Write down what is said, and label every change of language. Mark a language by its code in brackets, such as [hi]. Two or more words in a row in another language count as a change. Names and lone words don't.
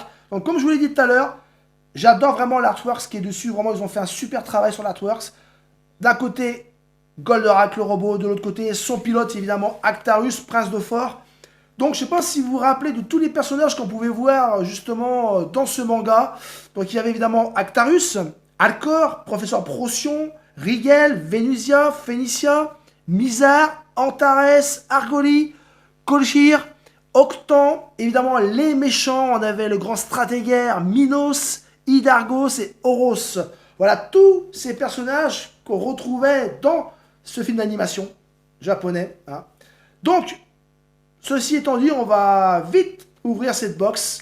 [fr] Donc comme je vous l'ai dit tout à l'heure, j'adore vraiment l'artwork qui est dessus. Vraiment, ils ont fait un super travail sur l'artwork. D'un côté, Goldorak le robot. De l'autre côté, son pilote, évidemment, Actarus, prince de Fort. Donc je ne sais pas si vous vous rappelez de tous les personnages qu'on pouvait voir justement dans ce manga. Donc il y avait évidemment Actarus, Alcor, Professeur Procyon, Rigel, Venusia, Phénicia, Mizar, Antares, Argoli, Kolchir, Octan, évidemment les méchants, on avait le grand stratégaire Minos, Hydargos et Oros. Voilà tous ces personnages qu'on retrouvait dans ce film d'animation japonais. Hein. Donc, ceci étant dit, on va vite ouvrir cette box.